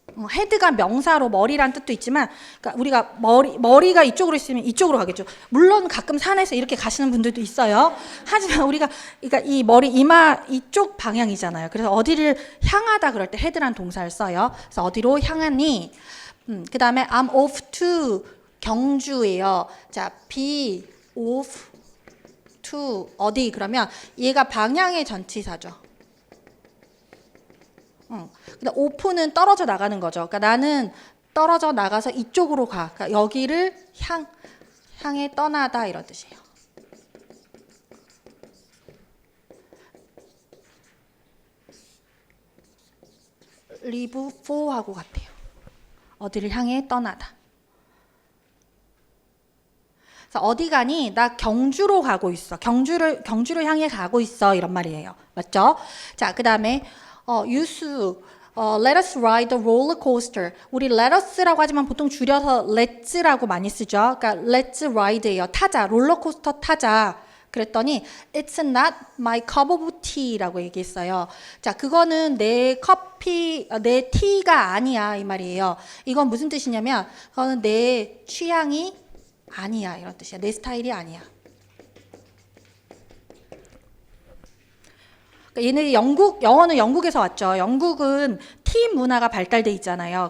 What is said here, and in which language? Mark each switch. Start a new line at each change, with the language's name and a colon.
Korean: 헤드가 명사로 머리란 뜻도 있지만 그러니까 우리가 머리가 이쪽으로 있으면 이쪽으로 가겠죠. 물론 가끔 산에서 이렇게 가시는 분들도 있어요. 하지만 우리가 그러니까 이 머리 이마 이쪽 방향이잖아요. 그래서 어디를 향하다 그럴 때 헤드란 동사를 써요. 그래서 어디로 향하니? 그 다음에
English: I'm off to
Korean: 경주예요. 자, be off to 어디? 그러면 얘가 방향의 전치사죠. 근데 off는 떨어져 나가는 거죠. 그러니까 나는 떨어져 나가서 이쪽으로 가. 그러니까 여기를 향해 떠나다 이런 뜻이에요. leave for하고 같아요. 어디를 향해 떠나다. 그래서 어디 가니? 나 경주로 가고 있어. 경주를 향해 가고 있어. 이런 말이에요. 맞죠? 자, 그 다음에 유수
English: let us ride the roller coaster.
Korean: 우리 let us라고 하지만 보통 줄여서 let's라고 많이 쓰죠. 그러니까 let's ride예요. 타자, 롤러코스터 타자.
English: 그랬더니 it's not my cup of tea
Korean: 라고 얘기했어요. 자, 그거는 내 티가 아니야 이 말이에요. 이건 무슨 뜻이냐면 그거는 내 취향이 아니야 이런 뜻이야. 내 스타일이 아니야. 얘는 영어는 영국에서 왔죠. 영국은 티 문화가 발달돼 있잖아요.